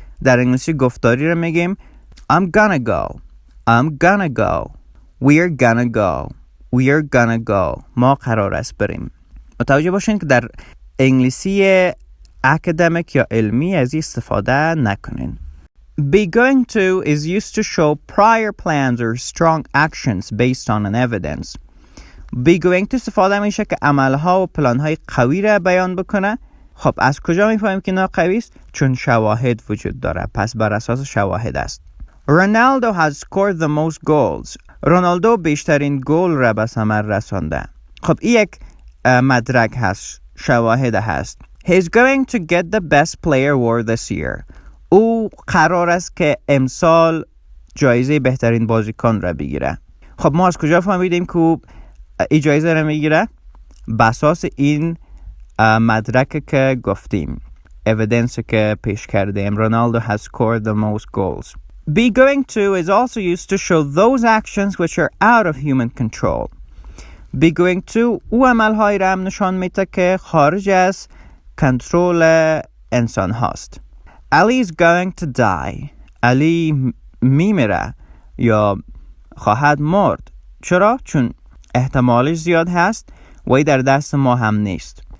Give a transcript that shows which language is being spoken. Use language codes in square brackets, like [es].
[fa] در انگلیسی گفتاری رو میگیم [en] I'm gonna go we're gonna go [fa] ما قرار است بریم. متوجه باشین که در انگلیسی اکادمیک یا علمی از این استفاده نکنین. [en] Be going to is used to show prior plans or strong actions based on an evidence. [fa] Be going to استفاده میشه که عملها و پلانهای قوی را بیان بکنه. خب از کجا میفهمیم که اینا قوی است؟ چون شواهد وجود داره، پس بر اساس شواهد است. [en] Ronaldo has scored the most goals. [fa] رونالدو بیشترین گل را به ثمر رسانده. خب این یک مدرک هست، شواهد هست. [en] He's going to get the best player award this year. [fa] او قرار است که امسال جایزه بهترین بازیکن را بگیره. خب ما از کجا فهمیدیم که او این جایزه را میگیره؟ بساس این مدرک که گفتیم، evidence که پیش کردیم. [en] Ronaldo has scored the most goals. Be going to is also used to show those actions which are out of human control. [fa] Be going to او عملهایی را هم نشان میده که خارج از کنترل انسان هاست. [en] Ali is going to die. [fa] علی میمیره یا خواهد مرد. چرا؟ چون احتمالش زیاد هست و در دست ما هم نیست.